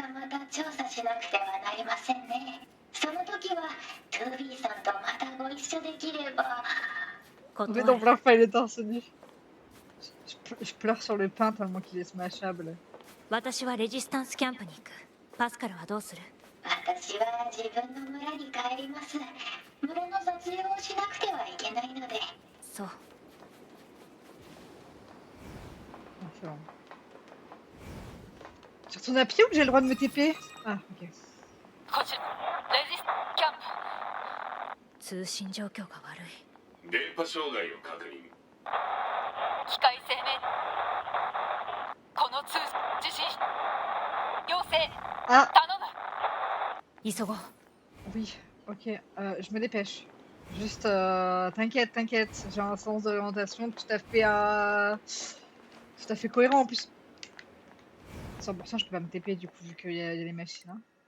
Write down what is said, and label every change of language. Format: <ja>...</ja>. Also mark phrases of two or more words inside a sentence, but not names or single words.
<fr>Mais non, pleure pas, il est torse nu. Je pleure sur le pain tellement qu'il est smashable.</fr> <ja>私はレジスタンスキャンプに行く。パスカルはどうする？私は自分の村に帰ります。村の撮影をしなくてはいけないので。そう。</ja> <fr>Tu retournes à pied ou que j'ai le droit de me TP? Ah, ok.</fr> <ja>こちらレジスキャンプ。通信状況が悪い。電波障害を確認。機械生命この通地震要請頼む。急ごう。</ja> <fr>Oui, ok, je me dépêche. Juste, t'inquiète, t'inquiète, j'ai un sens d'orientation tout à fait cohérent en plus. 100% je peux pas me TP du coup vu qu'il y a les machines. Hein.</fr>